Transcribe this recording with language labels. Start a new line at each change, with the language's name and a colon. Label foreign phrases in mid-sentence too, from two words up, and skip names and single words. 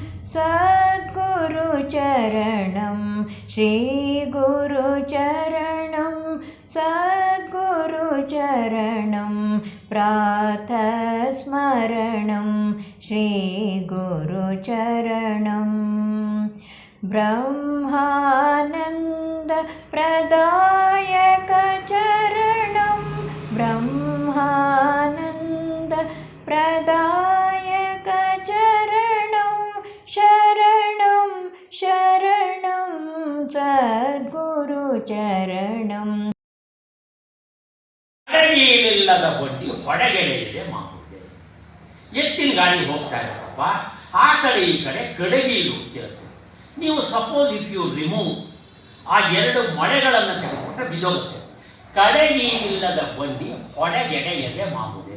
Sanskrit: सद्गुरुचरणं श्रीगुरुचरणं सद्गुरुचरणं प्रातस्मरणं श्रीगुरुचरणं ब्रह्मानन्दप्रदायकचरणं ब्रह्मानन्दप्रदायकचरणं शरणं शरणं सद्गुरुचरणं
Kannada: ಕಡೆಗೀಲಿಲ್ಲದ ಬಂಡಿ ಹೊಡೆಗೆಡೆಯಿದೆ ಮಾಮೂಲಿ. ಎತ್ತಿನ ಗಾಡಿ ಹೋಗ್ತಾ ಇರಪ್ಪ, ಆ ಕಡೆ ಈ ಕಡೆ ಕಡೆಗೀಲು ಇರುತ್ತೆ. ನೀವು
English: suppose if you remove
Kannada: ಆ ಎರಡು ಮೊಳೆಗಳನ್ನು ತೆಗೆದುಕೊಂಡ್ರೆ ಬಿದ್ದೋಗುತ್ತೆ. ಕಡೆಗೀಲಿಲ್ಲದ ಬಂಡಿ ಹೊಡೆಗೆಡೆಯದೆ ಮಾಮೂಲಿ.